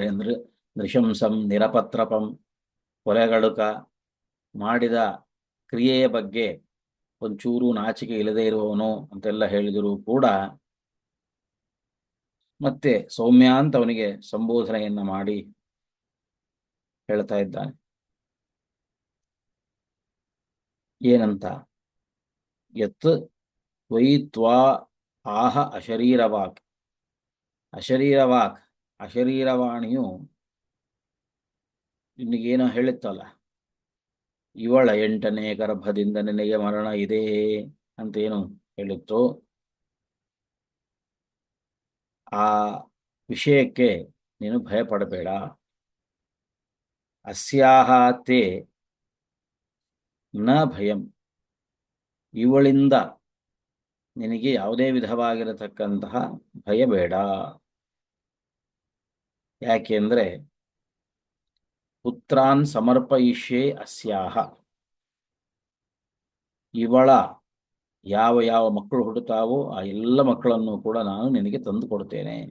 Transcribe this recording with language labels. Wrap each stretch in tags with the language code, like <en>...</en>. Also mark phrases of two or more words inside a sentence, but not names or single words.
<kn>ಅಂದ್ರೆ</kn> <sa>ನೃಶಂಸಂ ನಿರಪತ್ರಪಂ,</sa> <kn>ಕೊಲೆಗಡುಕ, ಮಾಡಿದ ಕ್ರಿಯೆಯ ಬಗ್ಗೆ ಒಂಚೂರು ನಾಚಿಕೆ ಇಲ್ಲದೆ ಇರುವವನು ಅಂತೆಲ್ಲ ಹೇಳಿದರೂ ಕೂಡ ಮತ್ತೆ ಸೌಮ್ಯ ಅಂತ ಅವನಿಗೆ ಸಂಬೋಧನೆಯನ್ನ ಮಾಡಿ ಹೇಳ್ತಾ ಇದ್ದಾನೆ. ಏನಂತ?</kn> <sa>ಯತ್ ವೈ ತ್ವಾ ಆಹ ಅಶರೀರವಾಕ್.</sa> <kn>ಅಶರೀರವಾಕ್, ಅಶರೀರವಾಣಿಯು ನಿನಗೇನೋ ಹೇಳಿತ್ತಲ್ಲ, ಇವಳ 8ನೇ ಗರ್ಭದಿಂದ ನಿನಗೆ ಮರಣ ಇದೆ ಅಂತೇನು ಹೇಳಿತ್ತು, ಆ ವಿಷಯಕ್ಕೆ ನೀನು ಭಯಪಡಬೇಡ.</kn> <sa>ಅಸ್ಯಾಹ ತೇ ನ ಭಯಂ,</sa> <kn>ಇವಳಿಂದ ನಿನಗೆ ಯಾವುದೇ ವಿಧವಾಗಿರತಕ್ಕಂತಹ ಭಯ ಬೇಡ. ಯಾಕೆಂದ್ರೆ</kn> <sa>ಪುತ್ರಾನ್ ಸಮರ್ಪಯಿಷ್ಯೇ ಅಸ್ಯಾಹ,</sa> <kn>ಇವಳ ಯಾವ ಯಾವ ಮಕ್ಕಳು ಹುಟ್ಟುತ್ತಾವೋ ಆ ಎಲ್ಲ ಮಕ್ಕಳನ್ನು ಕೂಡ ನಾನು ನಿನಗೆ ತಂದು ಕೊಡ್ತೇನೆ.</kn>